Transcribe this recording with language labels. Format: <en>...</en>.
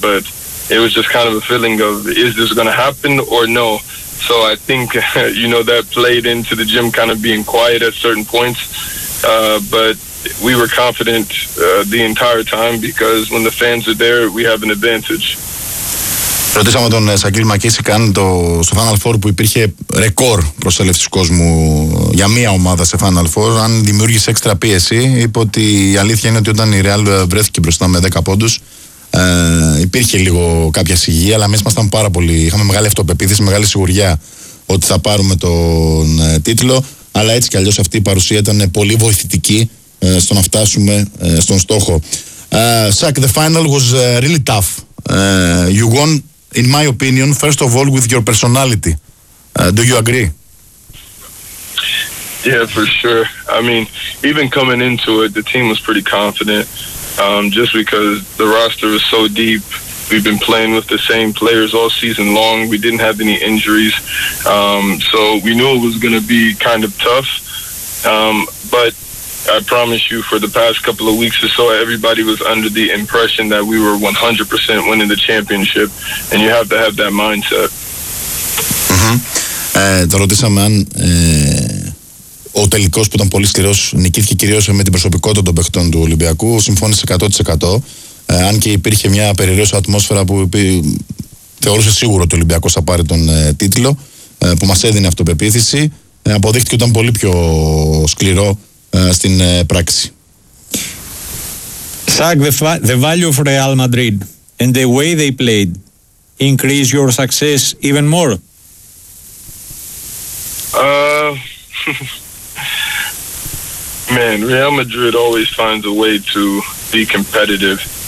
<en>But it was just kind of a feeling of, is this going to happen or no? So I think, you know, that played into the gym kind of being quiet at certain points. But we were confident the entire time, because when the fans are there, we have an advantage.</en> <el>Ρωτήσαμε τον Σακίλ Μακίσικ αν στο Final Four που υπήρχε ρεκόρ προσέλευσης κόσμου για μία ομάδα σε Final Four, αν δημιούργησε έξτρα πίεση. Είπε ότι η αλήθεια είναι ότι όταν η Real βρέθηκε μπροστά με 10 πόντους, υπήρχε λίγο κάποια σιγή, αλλά εμείς ήμασταν πάρα πολύ. Είχαμε μεγάλη αυτοπεποίθηση, μεγάλη σιγουριά ότι θα πάρουμε τον τίτλο. Αλλά έτσι κι αλλιώς αυτή η παρουσία ήταν πολύ βοηθητική στο να φτάσουμε στον στόχο.</el> <en>Σακ, the final was really tough. You won, in my opinion, first of all, with your personality. Do you agree? Yeah, for sure. I mean, even coming into it, the team was pretty confident, just because the roster is so deep. We've been playing with the same players all season long. We didn't have any injuries. So we knew it was going to be kind of tough. But I promise you, for the past couple of weeks or so, everybody was under the impression that we were 100% winning the championship, and you have to have that mindset.</en> <el>Το ρωτήσαμε αν ο τελικός που ήταν πολύ σκληρός νικήθηκε κυρίως με την προσωπικότητα των παιχτών του Ολυμπιακού. Συμφώνησε 100%, αν και υπήρχε μια περιραίωση ατμόσφαιρα που θεώρησε σίγουρο ότι ο Ολυμπιακός θα πάρει τον τίτλο, που μας έδινε αυτοπεποίθηση. Αποδείχτηκε ότι ήταν πολύ πιο σκληρό στην πράξη.</el> <en>Σακ, the value of Real Madrid and the way they played increase your success even more. Man, Real Madrid always finds a way to be competitive.</en>